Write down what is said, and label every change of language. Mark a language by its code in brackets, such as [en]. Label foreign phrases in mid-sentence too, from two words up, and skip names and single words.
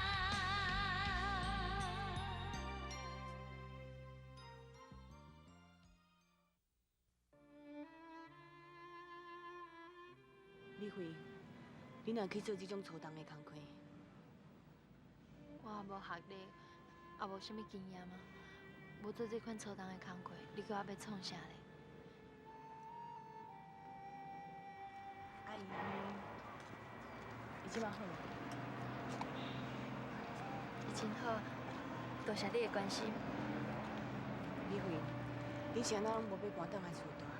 [nan] 李慧，你若去做这种粗重的工课，我也无学历，也无啥物经验嘛，无做这款粗重的工课，你叫我要创啥嘞？阿姨，伊即马好无？已经好，多谢你的关心。李慧，你是安怎无要搬倒来厝住？